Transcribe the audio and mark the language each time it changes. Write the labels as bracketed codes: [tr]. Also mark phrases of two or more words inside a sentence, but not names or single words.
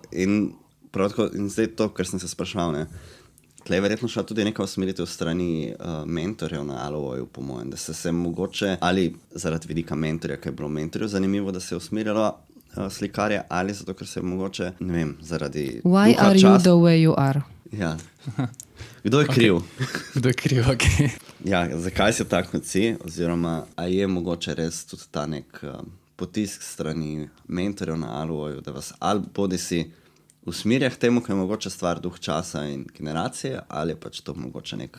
[sl] In zdaj to, kar sem se spraševal, ne, tle je verjetno šla tudi neka usmeritev strani mentorjev na Aloju, po mojem, da se mogoče, ali zaradi vidika mentorja, kaj je bilo mentorju zanimivo, da se je usmerjalo slikarje, ali zato, ker se je mogoče, ne vem, zaradi [en] Why are you the way you are? [sl] Ja. Kdo je kriv? Kdo je kriv, ok. Ja, zakaj si tak kot si, oziroma a je mogoče res tudi ta nek potisk strani mentorjev na Aloju, da vas ali bodi si usmerja k temu, kaj je mogoče stvar duh časa in generacije, ali je pač to mogoče nek...